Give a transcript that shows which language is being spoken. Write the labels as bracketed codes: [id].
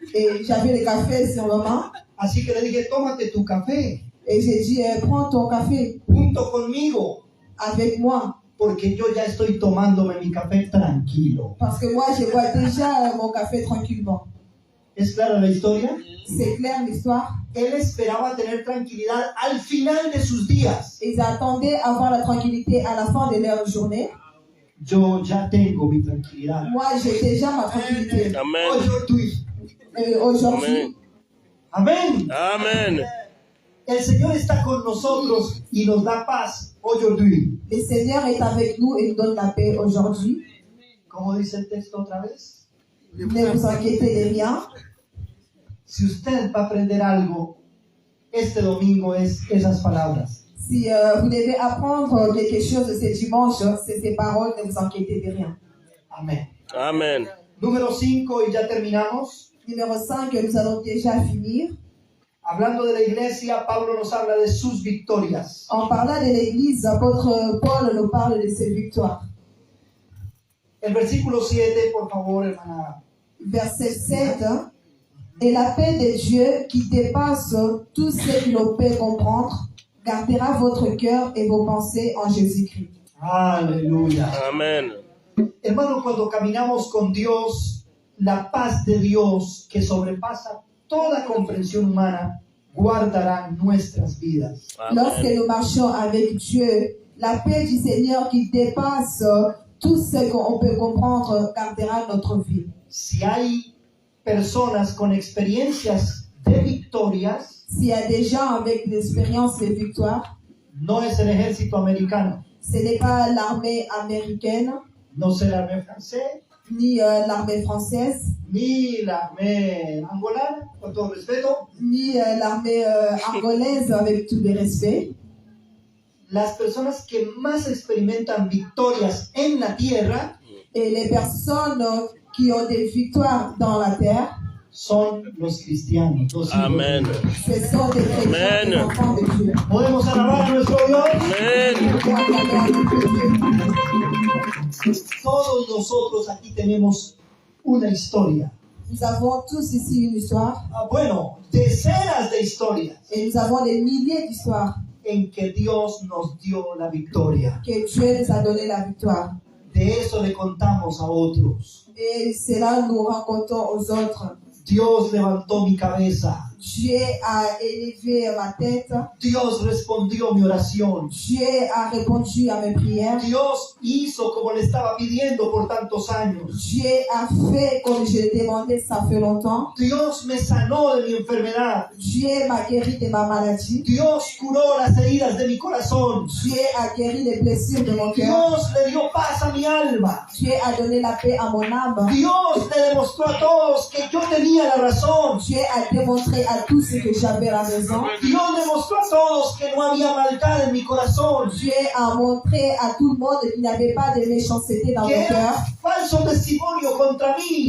[fr] et j'avais le café sur ma main, [es] así que le dije, tómate tu café [fr] et j'ai dit, prends ton café [es] junto conmigo, [fr] avec moi, [es] porque yo ya estoy tomándome mi café tranquilo. [fr] parce que moi, je bois déjà mon café tranquillement. [es] ¿Es clara la historia? [fr] C'est clair l'histoire. [es] Él esperaba tener tranquilidad al final de sus días. [fr] Ils attendaient avoir la tranquillité à la fin de leur journée. [es] Yo ya tengo mi tranquilidad. [fr] Moi, j'ai déjà ma tranquillité. Amen. Aujourd'hui. Aujourd'hui, Amen. Amén. Amen. [es] El Señor está con nosotros y nos da paz [fr] aujourd'hui. le Seigneur est avec nous et nous donne la paix aujourd'hui. [es] ¿Cómo dice el texto otra vez? [fr] Ne vous inquiétez de rien. [es] Si usted va a aprender algo, este domingo es esas palabras. [fr] Si vous devez apprendre quelque chose de ce dimanche, c'est ces paroles, ne vous inquiétez de rien. Amén. Amen. [es] Número 5 y ya terminamos. [fr] Numéro 5, nous allons déjà finir. [es] Hablando de la iglesia, Pablo nos habla de sus victorias. [fr] En parlant de l'Église, l'apôtre Paul nous parle de ses victoires. [es] El versículo 7, por favor, hermana. [fr] Verset 7. Et la paix de Dieu qui dépasse tout ce que l'on peut comprendre, gardera votre cœur et vos pensées en Jésus-Christ. Aleluya. Amen. [es] Hermano, cuando caminamos con Dios, la paz de Dios que sobrepasa toda comprensión humana guardará nuestras vidas. [fr] Lorsque Amen. nous marchons avec Dieu, la paix du Seigneur qui dépasse tout ce qu'on peut comprendre gardera notre vie. [es] Si hay personas con experiencias de victorias, [fr] S'il y a des gens avec l'expérience de victoire, [es] no es el ejército americano, [fr] ce n'est pas l'armée américaine, [es] no es el [fr] armée française, ni l'armée française, [es] ni [fr] l'armée [es] angolana, con todo respeto. [fr] ni l'armée angolaise, avec tout le respect. [es] Las personas que más experimentan victorias en la tierra [fr] Et les personnes qui ont des victoires dans la terre, [es] son los cristianos. Los hijos de Amen. Dios. [fr] ce sont des chrétiens, Amen. des enfants de Dieu. [es] Podemos alabar a nuestro Dios. Amen. [fr] Pour acclamer à notre Dieu. [es] Todos nosotros aquí tenemos una historia. [fr] Nous avons tous ici une histoire, [es] Bueno, decenas de historias [fr] et nous avons des milliers d'histoires [es] en que Dios nos dio la victoria. [fr] que Dieu nous a donné la victoire. [es] De eso le contamos a otros. [fr] Et cela nous racontons aux autres. [es] Dios levantó mi cabeza. [fr] Dieu a élevé ma tête. [es] Dios respondió mi oración. [fr] Dieu a répondu à mes prières. [es] Dios hizo como le estaba pidiendo por tantos años. [fr] Dieu a fait comme je l'ai demandé, ça fait longtemps. [es] Dios me sanó de mi enfermedad. [fr] Dieu m'a guéri de ma maladie. [es] Dios curó las heridas de mi corazón. [fr] Dieu a guéri les blessures de mon cœur. [es] Dios le dio paz a mi alma. [fr] Dieu a donné la paix à mon âme. [es] Dios le demostró a todos que yo tenía la razón. [fr] Dieu a démontré à tous ceux que j'avais la raison. [es] Dios demostró a todos que no había maldad en mi corazón. [fr] Dieu a montré à tout le monde qu'il n'y avait pas de méchanceté dans [es] Que [fr] mon cœur. [es] era falso testimonio contra mí.